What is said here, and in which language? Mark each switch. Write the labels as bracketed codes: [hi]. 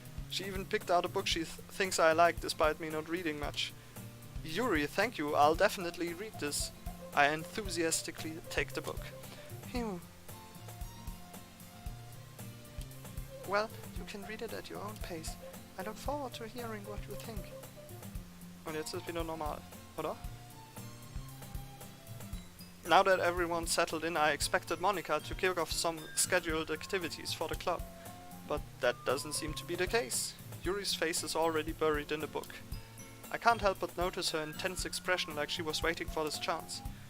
[en] She even picked out a book she thinks I like despite me not reading much. Yuri, thank you, I'll definitely read this. I enthusiastically take the book. Phew. Well, you can read it at your own pace. I look forward to hearing what you think. [de] Und jetzt ist wieder normal, oder? [en] Now that everyone's settled in, I expected Monica to kick off some scheduled activities for the club. But that doesn't seem to be the case. Yuri's face is already buried in the book. I can't help but notice her intense expression like she was waiting for this chance.